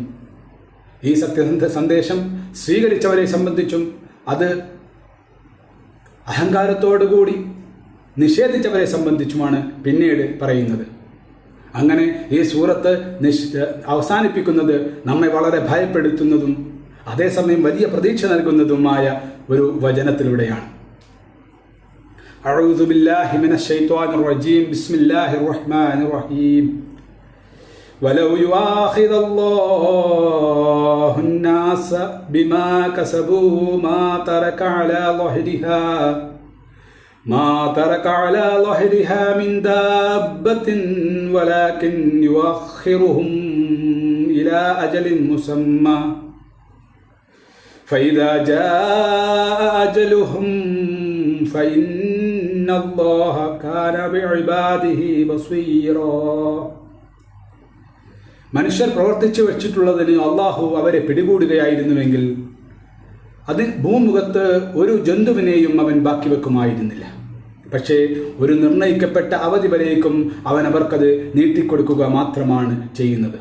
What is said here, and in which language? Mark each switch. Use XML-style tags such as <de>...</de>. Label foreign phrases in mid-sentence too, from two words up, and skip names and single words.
<ml>ഈ സന്ദേശം സ്വീകരിച്ചവരെ സംബന്ധിച്ചും അത് അഹങ്കാരത്തോടുകൂടി നിഷേധിച്ചവരെ സംബന്ധിച്ചുമാണ് പിന്നീട് പറയുന്നത്. അങ്ങനെ ഈ സൂറത്ത് അവസാനിപ്പിക്കുന്നത് നമ്മെ വളരെ ഭയപ്പെടുത്തുന്നതും അതേസമയം വലിയ പ്രതീക്ഷ നൽകുന്നതുമായ ഒരു വചനത്തിലൂടെയാണ്.</ml> <ar>أعوذ بالله من الشيطان الرجيم بسم الله الرحمن الرحيم ولو يؤاخذ الله الناس بما كسبوا ما ترك على ظهرها من دابة ولكن يؤخرهم إلى أجل مسمى فإذا جاء أجلهم فإن الله كان بعباده بصيرا.</ar> <ml>മനുഷ്യർ പ്രവർത്തിച്ചു വെച്ചിട്ടുള്ളതിന് അള്ളാഹു അവരെ പിടികൂടുകയായിരുന്നുവെങ്കിൽ ഭൂമുഖത്ത് ഒരു ജന്തുവിനെയും അവൻ ബാക്കി വെക്കുമായിരുന്നില്ല. പക്ഷേ ഒരു നിർണയിക്കപ്പെട്ട അവധി വരേക്കും അവൻ അവർക്കത് നീട്ടിക്കൊടുക്കുക മാത്രമാണ് ചെയ്യുന്നത്.</ml>